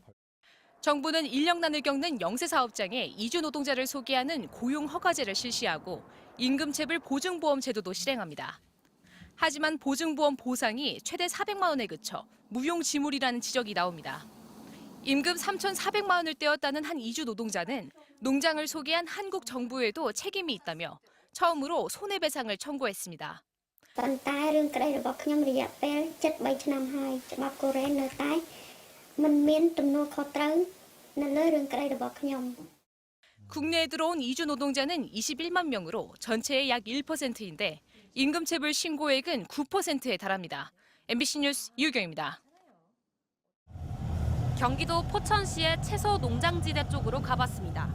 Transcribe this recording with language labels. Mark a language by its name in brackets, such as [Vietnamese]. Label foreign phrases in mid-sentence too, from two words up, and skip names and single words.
[Korean] 정부는 인력난을 겪는 영세 사업장에 이주 노동자를 소개하는 고용 허가제를 실시하고 임금체불 보증보험 제도도 실행합니다. 하지만 보증보험 보상이 최대 400만 원에 그쳐 무용지물이라는 지적이 나옵니다. 임금 3,400만 원을 떼었다는 한 이주 노동자는 농장을 소개한 한국 정부에도 책임이 있다며 처음으로 손해배상을 청구했습니다. [Khmer] ប៉ុន្តែរឿងក្តីរបស់ខ្ញុំរយៈពេល73ឆ្នាំហើយច្បាប់កូរ៉េនៅតែមិនមានទំនួលខុសត្រូវនៅលើរឿងក្តីរបស់ខ្ញុំ [Korean] 국내에 들어온 이주 노동자는 21만 명으로 전체의 약 1%인데 임금체불 신고액은 9%에 달합니다. MBC 뉴스 유경입니다. 경기도 포천시의 채소 농장지대 쪽으로 가봤습니다.